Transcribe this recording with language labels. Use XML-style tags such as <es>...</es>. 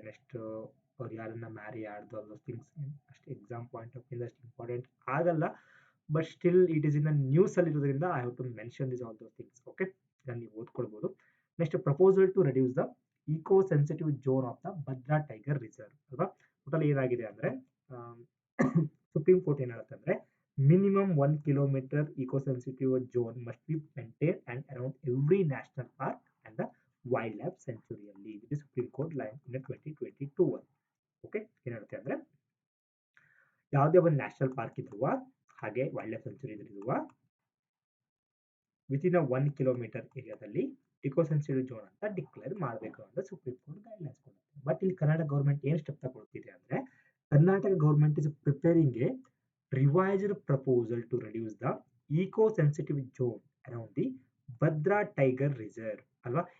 <kn>Next ಅವ್ರು ಯಾರನ್ನ marry ಆಡ್ದು all those things ಅಷ್ಟು ಎಕ್ಸಾಮ್ ಪಾಯಿಂಟ್ ಆಫ್ ವ್ಯೂ ಅಷ್ಟು ಇಂಪಾರ್ಟೆಂಟ್ ಆಗಲ್ಲ, but still it is in news ಅಲ್ಲಿ ಇರೋದ್ರಿಂದ</kn> <en>I have to mention this all those things. Okay</en> <kn>ಇದನ್ನ ನೀವು ಓದ್ಕೊಳ್ಬಹುದು.</kn> <en>Next proposal to reduce the eco sensitive zone of the Bhadra tiger reserve ಅಲ್ವಾ.</en> <kn>Total ಏನಾಗಿದೆ ಅಂದ್ರೆ supreme court ಏನ್ ಹೇಳುತ್ತೆ ಅಂದ್ರೆ</kn> <en>minimum 1 kilometer eco-sensitive zone must be maintained and around every national park and the wildlife sanctuary ಅಲ್ಲಿ.</en> <kn>ಇದು supreme court line ಇನ್ 2022 ಅಲ್ಲಿ. Okay ಏನ್ ಹೇಳುತ್ತೆ ಅಂದ್ರೆ ಯಾವುದೇ ಒಂದು ನ್ಯಾಷನಲ್ ಪಾರ್ಕ್ ಇರುವ ಹಾಗೆ ವೈಲ್ಡ್ ಲೈಫ್ ಸೆಂಚುರಿ ಇರುವ ವಿತಿನ್ 1 ಕಿಲೋಮೀಟರ್ ಏರಿಯಾದಲ್ಲಿ ಇಕೋಸೆನ್ಸಿಟಿವ್ ಝೋನ್ ಅಂತ ಡಿಕ್ಲೇರ್ ಮಾಡಬೇಕು ಅಂತ ಸುಪ್ರೀಂ ಕೋರ್ಟ್ ಗೈಡ್ಲೈನ್ಸ್ ಕೊಡುತ್ತೆ. ಬಟ್ ಇಲ್ಲಿ ಕರ್ನಾಟಕ ಗೌರ್ಮೆಂಟ್ ಏನು ಸ್ಟೆಪ್ ತಗೊಳ್ತಿದೆ ಅಂದ್ರೆ</kn> <en>Karnataka government is preparing a revised proposal to reduce the eco-sensitive zone around the Bhadra tiger reserve ಅಲ್ವಾ.</en>